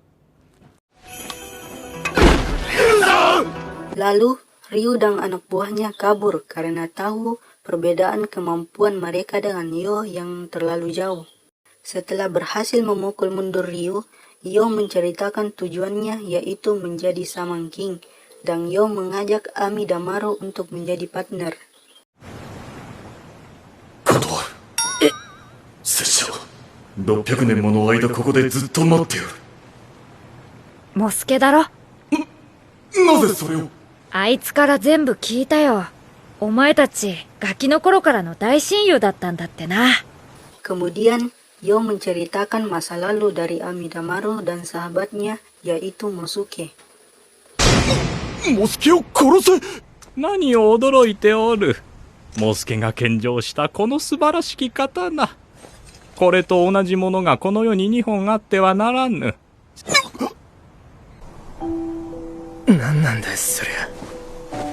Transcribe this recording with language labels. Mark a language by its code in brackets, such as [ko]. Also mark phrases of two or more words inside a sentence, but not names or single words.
[id] Lalu Ryu dan anak buahnya kabur karena tahu perbedaan kemampuan mereka dengan Yo yang terlalu jauh. Setelah berhasil memukul mundur Ryu, Yo menceritakan tujuannya yaitu menjadi Shaman King, dan Yo mengajak Amidamaru untuk menjadi partner. [ja] 拙者は600年もの間ここでずっと待っておる。モスケだろ。なぜそれを？あいつから全部聞いたよ。お前たちガキの頃からの大親友だったんだってな。 [id] Kemudian Yo menceritakan masa lalu dari Amidamaru dan sahabatnya yaitu Mosuke. [ja] モスケを殺せ？何を驚いておる。モスケが献上したこの素晴らしき刀。これと同じものがこの世に2本あってはならぬ。何なんだよそりゃ。